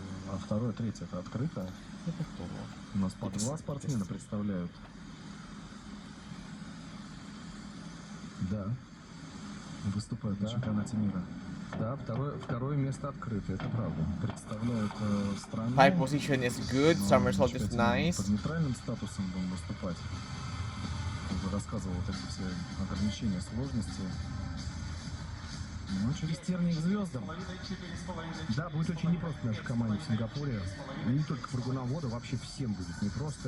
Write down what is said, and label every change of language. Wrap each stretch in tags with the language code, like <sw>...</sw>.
<ru>А второе, третье это открыто. У нас по два спортсмена представляют. Да. Выступают на чемпионате мира. Да, второе место открыто, это правда. Представляют страну.</ru> <en>High position is good, somersault is nice.</en> <ru>Под нейтральным статусом будем выступать. Уже рассказывал вот эти все ограничения, сложности. Ну, через тернии к звездам. Да, будет очень непросто нашей команде в Сингапуре. Не только прыгунам вода, вообще всем будет непросто.</ru>